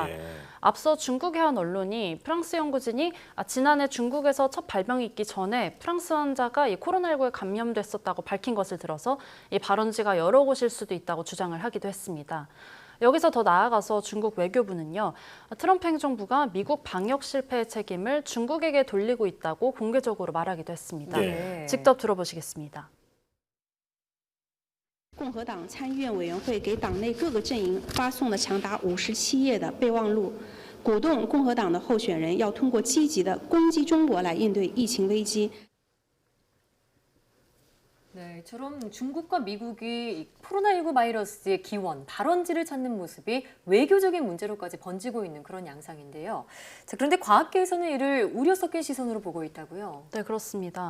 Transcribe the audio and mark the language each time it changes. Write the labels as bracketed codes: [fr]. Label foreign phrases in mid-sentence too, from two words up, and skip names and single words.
[ko] 앞서 중국의 한 언론이 프랑스 연구진이 지난해 중국에서 첫 발병이 있기 전에 프랑스 환자가 이 코로나19에 감염됐었다고 밝힌 것을 들어서 이 발원지가 여러 곳일 수도 있다고 주장을 하기도 했습니다. 여기서 더 나아가서 중국 외교부는요, 트럼프 행정부가 미국 방역 실패의 책임을 중국에게 돌리고 있다고 공개적으로 말하기도 했습니다. 직접 들어보시겠습니다. [zh] 共和党参议院委员会给党内各个阵营发送了长达57页的备忘录，鼓动共和党的候选人要通过积极的攻击中国来应对疫情危机。 [ko] 네, 이처럼 중국과 미국이 코로나19 바이러스의 기원, 발원지를 찾는 모습이 외교적인 문제로까지 번지고 있는 그런 양상인데요. 자, 그런데 과학계에서는 이를 우려 섞인 시선으로 보고 있다고요? 네, 그렇습니다.